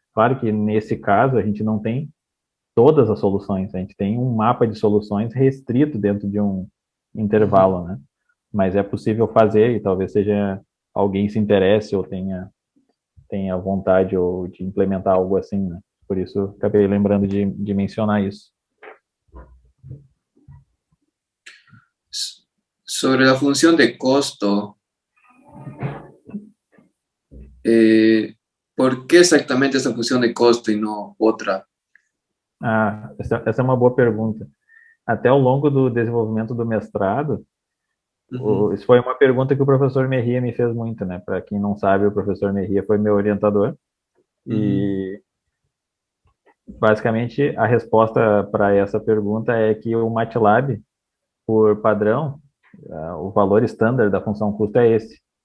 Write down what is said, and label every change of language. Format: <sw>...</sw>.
<pt>Claro que, nesse caso, a gente não tem todas as soluções, a gente tem um mapa de soluções restrito dentro de um intervalo, né? Mas é possível fazer e talvez seja alguém se interesse ou tenha vontade ou de implementar algo assim, né? Por isso, acabei lembrando de mencionar isso.</pt> <es>Sobre la función de costo, ¿por qué exactamente esa función de costo y no otra?</es> <pt>Essa é uma boa pergunta. Até ao longo do desenvolvimento do mestrado, isso foi uma pergunta que o professor Merria me fez muito, né? Para quem não sabe, o professor Merria foi meu orientador. E basicamente a resposta para essa pergunta é que o MATLAB, por padrão, o valor estándar da função custo é esse.</pt>